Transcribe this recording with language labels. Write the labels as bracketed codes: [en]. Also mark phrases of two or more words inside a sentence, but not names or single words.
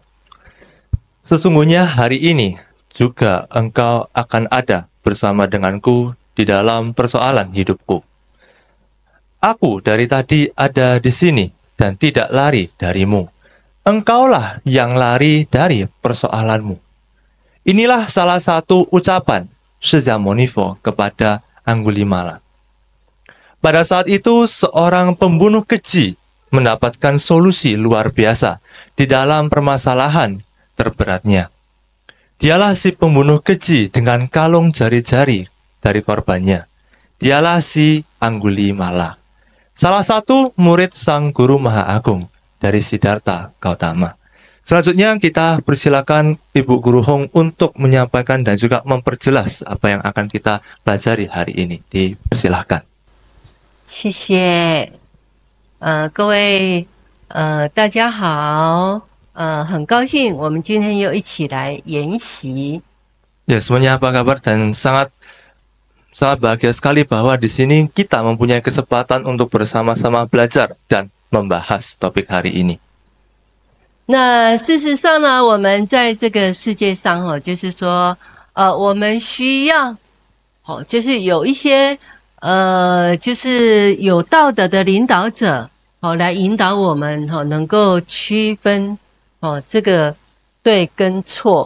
[id] Sesungguhnya hari ini juga engkau akan ada bersama denganku di dalam persoalan hidupku. Aku dari tadi ada di sini dan tidak lari darimu. Engkaulah yang lari dari persoalanmu. Inilah salah satu ucapan 释迦牟尼佛 kepada Anggulimala. Pada saat itu, seorang pembunuh keji mendapatkan solusi luar biasa di dalam permasalahan terberatnya. Dialah si pembunuh keji dengan kalung jari-jari dari korbannya. Dialah si Anggulimala, salah satu murid Sang Guru Maha Agung dari Siddhartha Gautama. Selanjutnya kita persilakan Ibu Guru Hong untuk menyampaikan dan juga memperjelas apa yang akan kita pelajari hari ini. Dipersilahkan. [zh] 谢谢，各位，大家好，很高兴我们今天又一起来研习。 [id] Ya, semuanya apa kabar dan sangat bahagia sekali bahwa di sini kita mempunyai kesempatan untuk bersama-sama belajar dan membahas topik hari ini. [zh] 那事实上呢，我们在这个世界上就是说，我们需要，就是有一些。就是有道德的领导者，来引导我们，能够区分，这个对跟错。